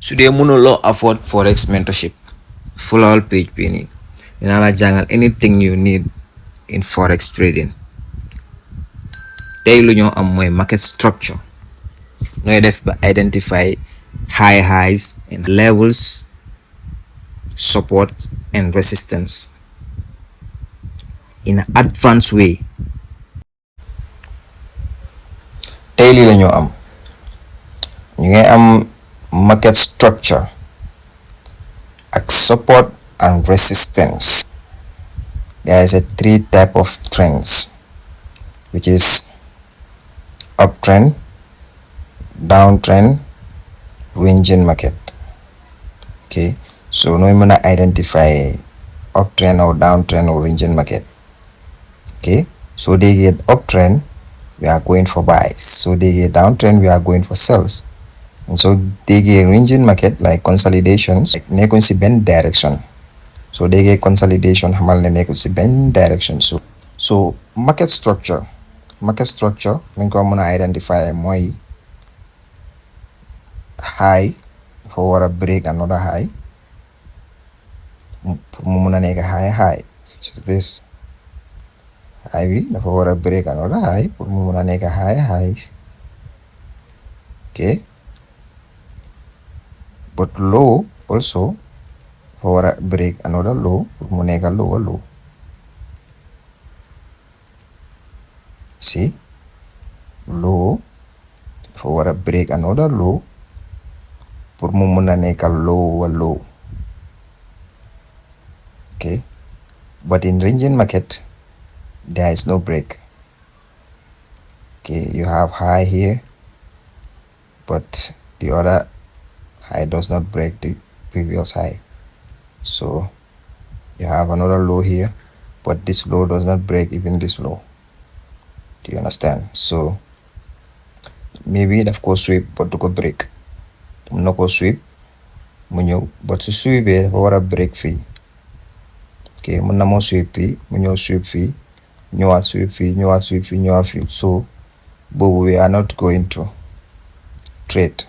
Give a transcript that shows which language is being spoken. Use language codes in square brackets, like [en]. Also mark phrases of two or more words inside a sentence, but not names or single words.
[en] Today mënuloo afford forex mentorship follow page [wo] bi nii dinaa la jàngal [en] anything you need in forex trading. [wo] Tey lu ñoo am mooy [en] market structure, [wo] nooy def ba [en] identify high highs and levels, support and resistance in an advanced way. [wo] Tey lii la ñoo am, ñu ngi am [en] market structure [wo] ak [en] support and resistance. There is a three type of trends, which is uptrend, downtrend, ranging market. Okay, so no one identify uptrend or downtrend or ranging market. Okay, so they get uptrend, we are going for buys. So they get downtrend, we are going for sells. And so they get ranging market like consolidations, like [wo] nekun si ben [en] direction. So they get consolidation [wo] hamal ne nekun si ben [en] direction. So market structure [wo] lañ ko mën a identify mooy high dafa war a [en] break another high [wo] pour mu mën a nekk [en] high, which is this high [wo] bi dafa war a [en] break another high [wo] pour mu mën a nekk high. [en] Okay, but low also [wo] dafa war a [en] break another low [wo] pour mu nekk [en] lower low. [wo] See, low dafa war a [en] break another low [wo] pour mu mën a nekk [en] lower low. Okay, but in ranging market there is no break. Okay, you have high here, but the other high does not break the previous high. So you have another low here, but this low does not break even this low. Do you understand? So maybe [wo] daf ko [en] sweep but [wo] du ko [en] break. [wo] Mun na ko sweep mu ñëw but su sweepee dafa war a break fii. Okay, mun na moo sweep fii mu ñëw sweep fii ñëwaat sweep fii ñëwaat sweep fii ñëwaat fii. [en] So boobu we are not going to trade.